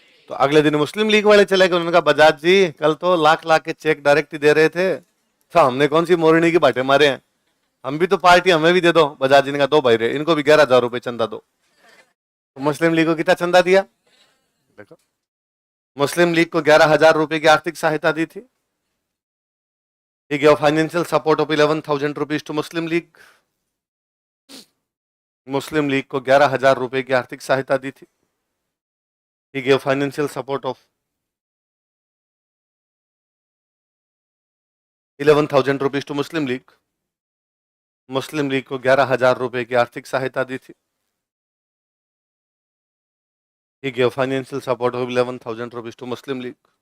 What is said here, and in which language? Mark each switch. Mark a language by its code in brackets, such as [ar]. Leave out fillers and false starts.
[hi] तो अगले दिन मुस्लिम लीग वाले चले गए। उन्होंने कहा बजाज जी कल तो लाख लाख के चेक डायरेक्ट ही दे रहे थे, तो हमने कौन सी मोरनी की बाटे मारे हैं, हम भी तो पार्टी, हमें भी दे दो। बजाज जी ने कहा दो भाई रे, इनको भी 11,000 रुपए चंदा दो। तो मुस्लिम लीग को कितना चंदा दिया? देखो, मुस्लिम लीग को 11,000 रुपए की आर्थिक सहायता दी थी। [en] He gave financial support of 11,000 rupees to Muslim League. [hi] Muslim league को 11,000 रुपए की आर्थिक सहायता दी थी। [en] He gave financial support of 11,000 rupees to Muslim League. [hi] Muslim league को 11,000 रुपए की आर्थिक सहायता दी थी। [en] He gave financial support of 11,000 rupees to Muslim League.